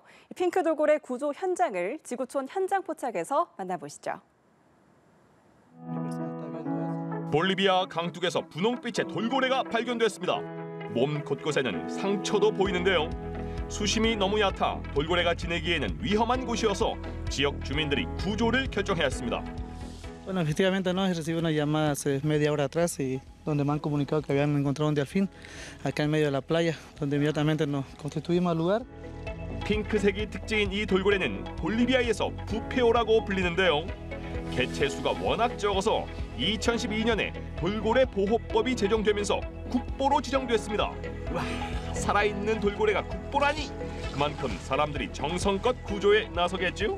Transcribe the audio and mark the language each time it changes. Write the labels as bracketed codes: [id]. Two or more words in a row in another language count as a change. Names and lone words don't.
[ko] 핑크 돌고래 구조 현장을 지구촌 현장 포착에서 만나보시죠. 볼리비아 강둑에서 분홍빛의 돌고래가 발견됐습니다. 몸 곳곳에는 상처도 보이는데요. 수심이 너무 얕아 돌고래가 지내기에는 위험한 곳이어서 지역 주민들이 구조를 결정하였습니다. [es] Bueno, efectivamente no, recibí una llamada hace media hora atrás y donde me han comunicado que habían encontrado un delfín acá en medio de la playa, donde inmediatamente nos constituimos al lugar. [ko] 핑크색이 특징인 이 돌고래는 볼리비아에서 부페오라고 불리는데요. 개체 수가 워낙 적어서 2012년에 돌고래 보호법이 제정되면서 국보로 지정됐습니다. 와, 살아있는 돌고래가 국보라니! 그만큼 사람들이 정성껏 구조에 나서겠죠?